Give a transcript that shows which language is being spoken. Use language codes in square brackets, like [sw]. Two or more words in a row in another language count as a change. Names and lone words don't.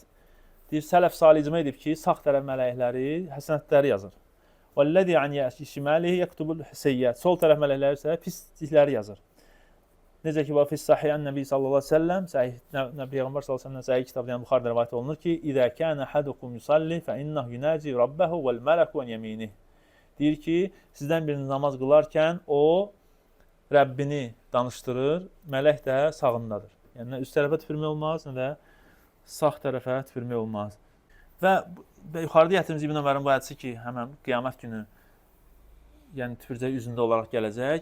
[az] Deyir, sələf salih icma edib ki, sağ tərəf mələkləri həsənətləri yazır. [ar] "والذي عن شماله يكتب السيئات." [az] Sol tərəf mələkləri isə pislikləri yazır. Necə ki, [ar] في صحيح النبي صلى الله عليه وسلم, [az] sahih Peyğəmbər [ar] صلى الله عليه وسلم [az] sahih kitabda, yəni Buxarıda rivayet olunur ki, [ar] "إذا كان أحدكم يصلي فإنه يناجي ربه والملك عن يمينه." [az] Deyir ki, sizdən biriniz namaz qılarkən o Rəbbini danışdırır, mələk də sağındadır. Yəni, nə üst tərəfə tüpürmək olmaz, nə də sağ tərəfə tüpürmək olmaz. Və yuxarıda gətirdiğimiz İbn Ömərin bu hədisi ki, həmən qiyamət günü, yəni tüpürcək üzündə olaraq gələcək.